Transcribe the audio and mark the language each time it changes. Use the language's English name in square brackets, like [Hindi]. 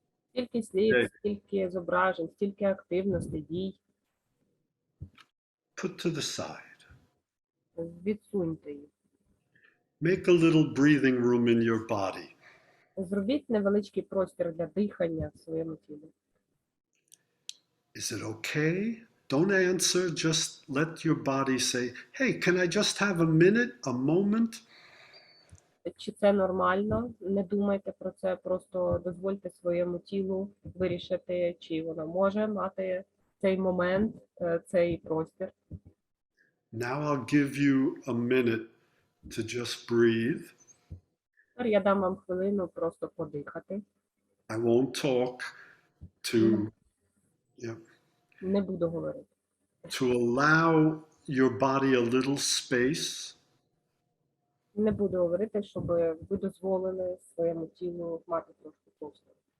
[Ukrainian] Стільки слів, стільки зображень, стільки активностей, дій. [English] Put to the side. [Ukrainian] Відсуньте їх. [English] Make a little breathing room in your body. [Ukrainian] Зробіть невеличкий простір для дихання в своєму тілі. [English] Is it okay? Don't answer, just let your body say, hey, can I just have a minute, a moment? [Ukrainian] Чи це нормально? Не думайте про це, просто дозвольте своєму тілу вирішити, чи воно може мати цей момент, цей простір. [English] Now I'll give you a minute to just breathe. [Ukrainian] Тепер я дам вам хвилину просто подихати. [English] I won't talk to, [Ukrainian] Не буду говорити. [English] to allow your body a little space. [Ukrainian] Не буду говорити, щоб ви дозволили своєму тілу мати трошки простору.